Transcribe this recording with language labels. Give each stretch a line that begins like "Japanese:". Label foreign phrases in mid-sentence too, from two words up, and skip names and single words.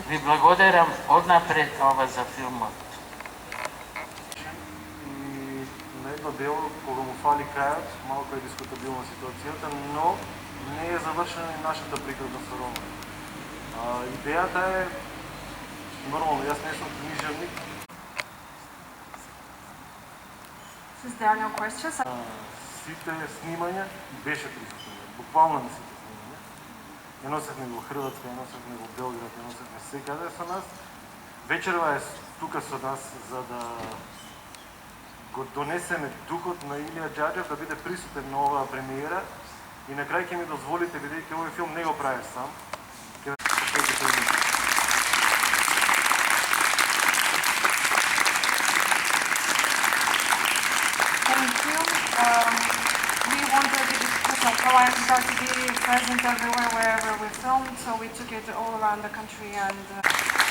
Macedonian: Ви благодарам однапред ова за филмот. И на едно дело, кога му фали крајот, малко е дискутабилна ситуацијата, но не е завршена и нашата приказна со роман. Идејата е нормално, јас не сум книжевник.
English: Since there are no questions,
Macedonian: Сите снимања беше присутен, буквално на сите снимања. Ја носевме во Хрватска, ја носевме во Белград, ја носевме секаде со нас. Вечерва е тука со нас за да го донесеме духот на Илија Џарџев, да биде присутен на оваа премиера. И на крај ќе ми дозволите, бидејќи овој филм не го правев сам, ќе
English: we wanted the Hawaiian Star to be present everywhere, wherever we filmed, so we took it all around the country and